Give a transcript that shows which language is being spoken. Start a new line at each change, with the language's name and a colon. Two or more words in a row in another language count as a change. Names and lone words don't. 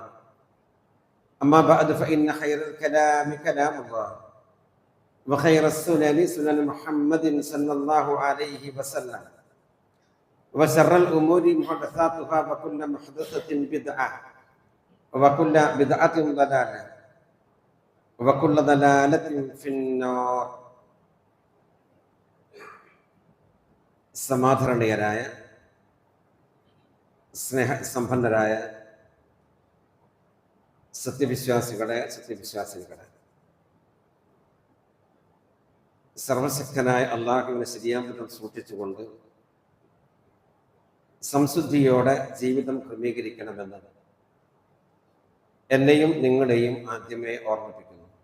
Arabic: أما بعد فإن خير الكلام كلام الله وخير السنن سنن محمد صلى الله عليه وسلم وشر الأمور محدثاتها وكل محدثة بدعة وكل بدعة ضلالة وكل ضلالة في النار.
Malayalam: സമാധാരണീയരായ സ്നേഹസമ്പന്നരായ സത്യവിശ്വാസികളെ സർവശക്തനായ അള്ളാഹുവിനെ ശരിയാംവിധം സൂക്ഷിച്ചുകൊണ്ട് സംശുദ്ധിയോടെ ജീവിതം ക്രമീകരിക്കണമെന്ന് എന്നെയും നിങ്ങളെയും ആദ്യമേ ഓർമ്മിപ്പിക്കുന്നു.